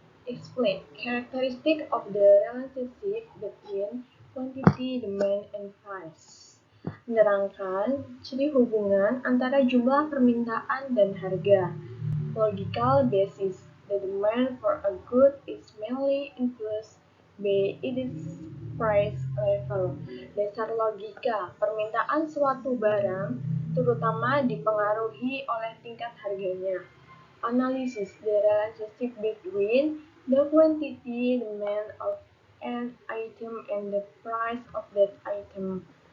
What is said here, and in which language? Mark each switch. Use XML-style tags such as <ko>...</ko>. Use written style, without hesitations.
<en>Explain characteristic of the relationship between quantity, demand, and price.</en> <id>Menerangkan ciri hubungan antara jumlah permintaan dan harga.</id> <en>Logical basis. The demand for a good is mainly influenced by its price level.</en> <id>Dasar logika, permintaan suatu barang terutama dipengaruhi oleh tingkat harganya.</id> <en>Analysis the relationship between the quantity demand of an item and the price of that item.</en>